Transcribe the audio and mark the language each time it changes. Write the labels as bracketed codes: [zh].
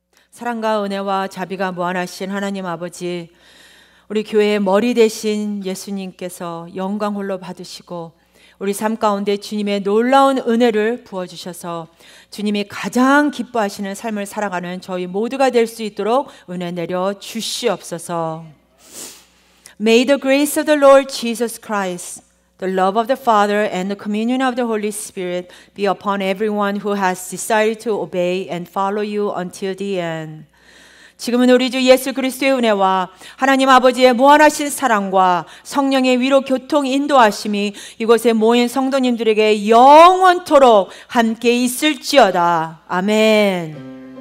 [ko] 사랑과 은혜와 자비가 무한하신 하나님 아버지, 우리 교회의 머리 대신 예수님께서 영광 홀로 받으시고 우리 삶 가운데 주님의 놀라운 은혜를 부어주셔서 주님이 가장 기뻐하시는 삶을 살아가는 저희 모두가 될 수 있도록 은혜 내려 주시옵소서. [en] May the grace of the Lord Jesus Christ, the love of the Father, and the communion of the Holy Spirit be upon everyone who has decided to obey and follow you until the end. [ko] 지금은 우리 주 예수 그리스도의 은혜와 하나님 아버지의 무한하신 사랑과 성령의 위로 교통 인도하심이 이곳에 모인 성도님들에게 영원토록 함께 있을지어다. 아멘.